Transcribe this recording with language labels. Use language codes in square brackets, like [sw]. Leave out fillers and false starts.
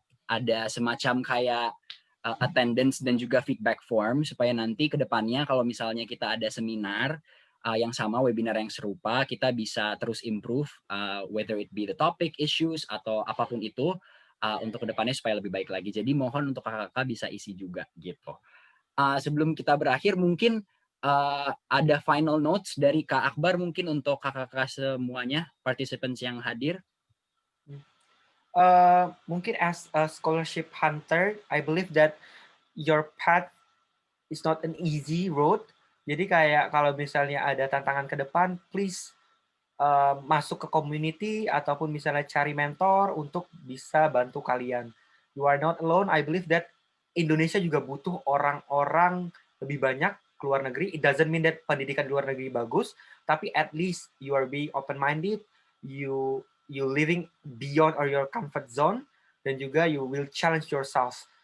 [id] ada semacam kayak attendance dan juga feedback form, supaya nanti ke depannya kalau misalnya kita ada seminar yang sama, webinar yang serupa, kita bisa terus improve, whether it be the topic, issues, atau apapun itu, untuk kedepannya supaya lebih baik lagi. Jadi mohon untuk kakak-kakak bisa isi juga gitu. Sebelum kita berakhir, mungkin ada final notes dari Kak Akbar mungkin untuk kakak-kakak semuanya, participants yang hadir. [en] Mungkin as a scholarship hunter, I believe that your path is not an easy road. [id] Jadi kayak kalau misalnya ada tantangan ke depan, please masuk ke community ataupun misalnya cari mentor untuk bisa bantu kalian. [en] You are not alone. I believe that [id] Indonesia juga butuh orang-orang lebih banyak ke luar negeri. [en] It doesn't mean that [id] pendidikan di luar negeri bagus, tapi [en] at least you are being open-minded, you living beyond or your comfort zone, dan juga you will challenge yourself.